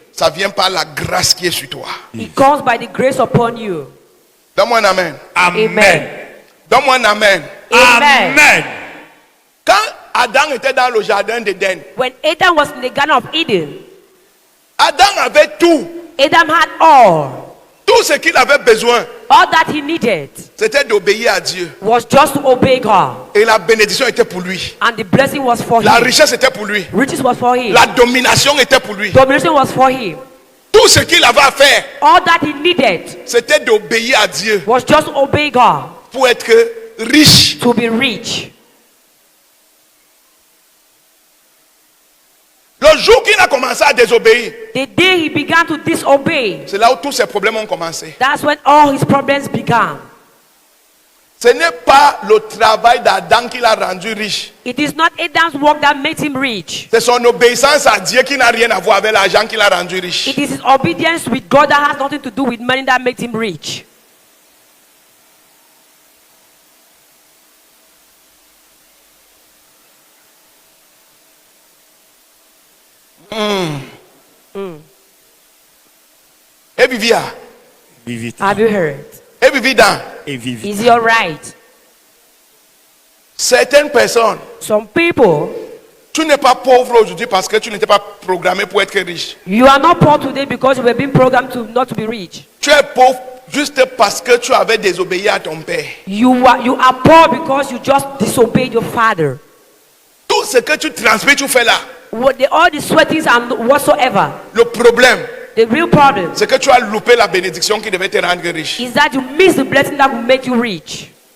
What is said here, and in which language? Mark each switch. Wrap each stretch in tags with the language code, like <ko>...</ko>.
<fr>Ça vient par la grâce qui est sur toi.</fr> <en>It comes by the grace upon you.</en> <fr>Donne-moi un amen. Amen. Donne-moi un amen. Amen. Amen. Quand Adam était dans le jardin d'Éden,</fr> <en>When Adam was in the Garden of Eden,</en> <fr>Adam avait tout.</fr> <en>Adam had all.</en> <fr>Tout ce qu'il avait besoin,</fr> <en>All that he needed</en> <fr>c'était d'obéir à Dieu.</fr> <en>was just to obey God.</en> <fr>Et la bénédiction était pour lui.</fr> <en>And the blessing was for</en> <fr>La</fr> <en>him.</en> <fr>richesse était pour lui.</fr> <en>Riches was for him.</en> <fr>La domination était pour lui.</fr> <en>Domination was for him.</en> <fr>Tout ce qu'il avait à faire,</fr> <en>All that he needed</en> <fr>c'était d'obéir à Dieu</fr> <en>was just to obey God,</en> <fr>pour être riche.</fr> <en>to be rich.</en> <fr>Le jour qu'il a commencé à désobéir,</fr> <en>The day he began to disobey,</en> <fr>c'est là où tous ses problèmes ont commencé.</fr> <en>that's when all his problems began.</en> <fr>Ce n'est pas le travail d'Adam qui l'a rendu riche.</fr> <en>It is not Adam's work that made him rich.</en> <fr>C'est son obéissance à Dieu qui n'a rien à voir avec l'argent qui l'a rendu riche.</fr> <en>It is his obedience with God that has nothing to do with money that makes him rich. Et vivia. Vivite. Have you heard? Et vivida. Et vivite. Is he alright?</en> <fr>Certaines personnes,</fr> <en>Some people,</en> <fr>tu n'es pas pauvre aujourd'hui parce que tu n'étais pas programmé pour être riche.</fr> <en>you are not poor today because you were being programmed to not to be rich.</en> <fr>Tu es pauvre juste parce que tu avais désobéi à ton père.</fr> <en>You are poor because you just disobeyed your father.</en> <fr>Tout ce que tu transmets, tu fais là.</fr> <en>All the sweatings and whatsoever.</en> <fr>Le problème,</fr> <en>The real problem</en> <fr>c'est que tu as loupé la bénédiction qui devait te rendre riche.</fr> <en>is that you miss the blessing that will make you rich.</en>